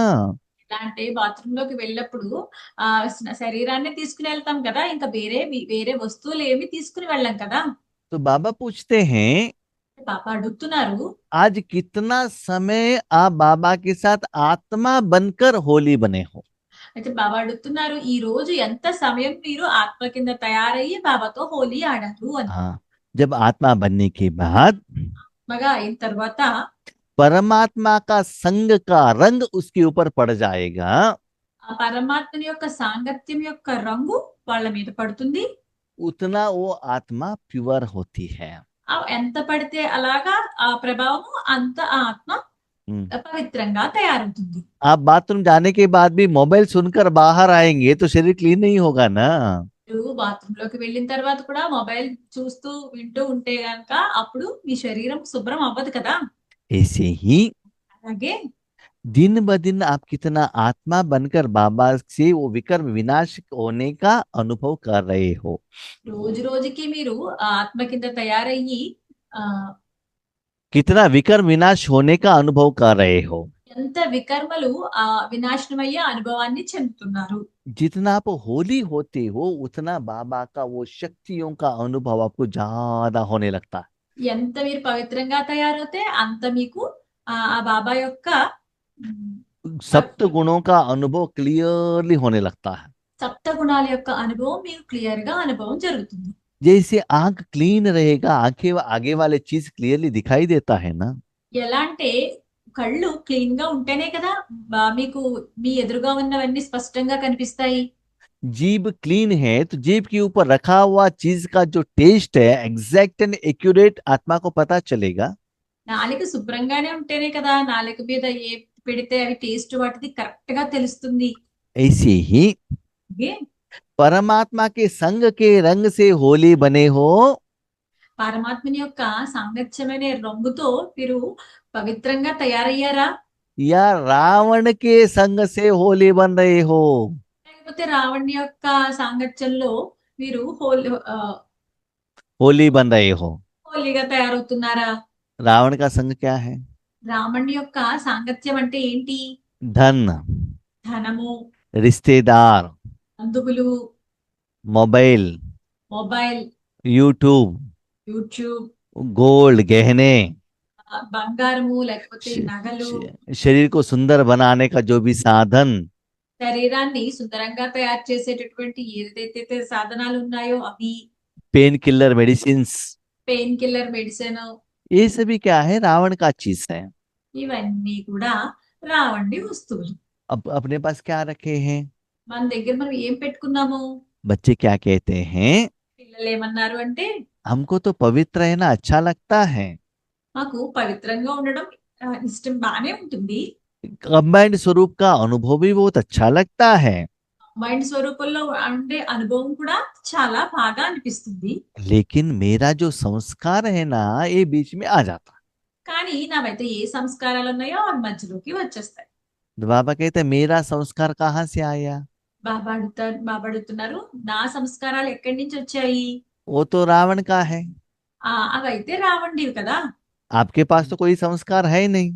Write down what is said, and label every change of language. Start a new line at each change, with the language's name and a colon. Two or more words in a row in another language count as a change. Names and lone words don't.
Telugu: ఎలా అంటే బాత్రూమ్ లోకి వెళ్ళినప్పుడు ఆ శరీరాన్ని తీసుకుని వెళ్తాం కదా, ఇంకా వేరే వస్తువులు ఏమి తీసుకుని వెళ్ళాం కదా.
Hindi: तो बाबा पूछते हैं,
Telugu: పాప అడుగుతున్నారు,
Hindi: आज कितना समय आप बाबा के साथ आत्मा बनकर होली बने हो।
Telugu: అయితే బాబా అడుగుతున్నారు, ఈ రోజు ఎంత సమయం మీరు ఆత్మ కింద తయారయ్యి బాబాతో హోలీ ఆడారు అని.
Hindi: हाँ, जब आत्मा बनने के बाद
Telugu: మగా అయిన తర్వాత
Hindi: परमात्मा का संग का रंग उसके ऊपर पड़ जाएगा।
Telugu: ఆ పరమాత్మని యొక్క సాంగత్యం యొక్క రంగు వాళ్ళ మీద పడుతుంది.
Hindi: उतना वो आत्मा प्योर होती है।
Telugu: ఎంత పడితే అలాగా ఆ ప్రభావము అంత ఆ ఆత్మ हम्म। పవిత్రంగా తయారవుతుంది.
Hindi: आप बाथरूम जाने के बाद भी मोबाइल सुनकर बाहर आएंगे तो शरीर क्लीन नहीं होगा ना।
Telugu: మీరు బాత్రూమ్ లోకి వెళ్ళిన తర్వాత కూడా మొబైల్ చూస్తూ వింటూ ఉంటే గనక అప్పుడు మీ శరీరం శుభ్రం అవ్వదు కదా.
Hindi: ऐसे ही
Telugu: అలాగే
Hindi: दिन ब दिन आप कितना आत्मा बनकर बाबा से वो विकर्म विनाश होने का अनुभव कर रहे हो।
Telugu: రోజు రోజుకి మీరు ఆ ఆత్మ కింద తయారయ్యి ఆ
Hindi: कितना विकर्म विनाश होने का अनुभव कर रहे हो।
Telugu: ఎంత వికర్మలు ఆ వినాశనమయ్యే అనుభవాన్ని చెందుతున్నారు.
Hindi: जितना आप होली होते हो उतना बाबा का वो शक्तियों का अनुभव आपको ज्यादा होने लगता है।
Telugu: ఎంత మీరు పవిత్రంగా తయారవుతే అంత మీకు ఆ బాబా యొక్క ఉమ్,
Hindi: सप्त गुणों का अनुभव क्लियरली होने लगता है।
Telugu: సప్త గుణాల యొక్క అనుభవం మీకు క్లియర్ గా అనుభవం జరుగుతుంది.
Hindi: जैसे आंख क्लीन रहेगा, आंखें आगे वाले चीज क्लियरली दिखाई देता है ना।
Telugu: ఎలా అంటే కళ్ళు క్లీన్ గా ఉంటేనే కదా మీకు మీ ఎదురుగా ఉన్నవన్నీ స్పష్టంగా కనిపిస్తాయి.
Hindi: जीभ क्लीन है तो जीभ के ऊपर रखा हुआ चीज का जो टेस्ट है
English: exact and accurate
Hindi: आत्मा को पता चलेगा।
Telugu: నాలుక శుభ్రంగానే ఉంటేనే కదా నాలుక మీద ఏ పెడితే అవి టేస్ట్ వాటిది కరెక్ట్ గా తెలుస్తుంది.
Hindi: ऐसे ही
Telugu: అలాగే
Hindi: परमात्मा के संग के रंग से होली बने हो,
Telugu: పరమాత్మని యొక్క సాంగత్యమైన రంగుతో మీరు పవిత్రంగా తయారయ్యారా,
Hindi: या रावण के संग से होली बन रहे हो।
Telugu: లేకపోతే రావణ్ణి యొక్క సాంగత్యంలో మీరు
Hindi: होली बन रहे हो।
Telugu: హోలీగా తయారవుతున్నారా.
Hindi: रावण का संग क्या है?
Telugu: రావణ్ణి యొక్క సాంగత్యం అంటే ఏంటి?
Hindi: धन,
Telugu: ధనము,
Hindi: रिश्तेदार,
Telugu: బంధువులు,
Hindi: मोबाइल,
Telugu: మొబైల్,
Hindi: यूट्यूब,
Telugu: యూట్యూబ్,
Hindi: गोल्ड, गहने,
Telugu: బంగారము లేకపోతే నగలు,
Hindi: शरीर को सुंदर बनाने का जो भी साधन,
Telugu: శరీరాన్ని సుందరంగా తయారు చేసేటటువంటి ఏదైతే సాధనాలు ఉన్నాయో అవి,
English: pain killer medicines, pain killer medicine,
Hindi: ये सभी क्या है? रावण का चीज है।
Telugu: ఇవన్నీ కూడా రావండి వస్తువులు.
Hindi: अब अपने पास क्या रखे हैं?
Telugu: మన దగ్గర మనం ఏం పెట్టుకున్నాము?
Hindi: बच्चे क्या कहते हैं?
Telugu: పిల్లలు ఏమన్నారు అంటే,
Hindi: हमको तो पवित्र रहना अच्छा लगता है।
Telugu: మాకు పవిత్రంగా ఉండడం ఇష్టం బానే ఉంటుంది.
Hindi: कंबाइंड स्वरूप का अनुभव भी बहुत अच्छा लगता है।
Telugu: మైండ్ స్వరూపంలో అంటే అనుభవం కూడా చాలా బాగా అనిపిస్తుంది.
Hindi: लेकिन मेरा जो संस्कार है ना, ये बीच में आ जाता है।
Telugu: కానీ నావైతే ఏ సంస్కారాలు ఉన్నాయో అవి మధ్యలోకి వచ్చేస్తాయి.
Hindi: तो बाबा कहते हैं, मेरा संस्कार कहाँ से आया?
Telugu: బాబా అడుగుతున్నారు, నా సంస్కారాలు ఎక్కడి నుంచి వచ్చాయి?
Hindi: वो तो रावण का है।
Telugu: అవైతే రావండివి కదా.
Hindi: आपके पास तो कोई संस्कार है ही नहीं।